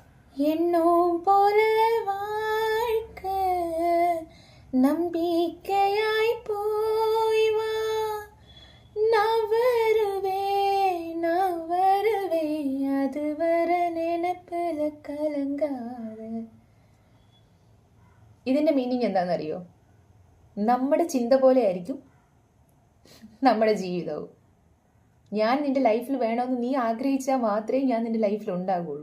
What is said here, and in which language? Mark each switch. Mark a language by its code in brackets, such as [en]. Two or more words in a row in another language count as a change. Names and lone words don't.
[ta] என்னும் போல வாழ்க்க நம்பிக்கையாய் போய் வா, நான் வருவேன் அதுவரை நினைப்பில கலங்காதே. [ml] ഇതിന്റെ മീനിങ് എന്താണെന്നറിയോ? നമ്മുടെ ചിന്ത പോലെ ആയിരിക്കും നമ്മുടെ ജീവിതവും. ഞാൻ നിന്റെ ലൈഫിൽ വേണമെന്ന് നീ ആഗ്രഹിച്ചാൽ മാത്രമേ ഞാൻ നിന്റെ ലൈഫിൽ ഉണ്ടാകുള്ളൂ.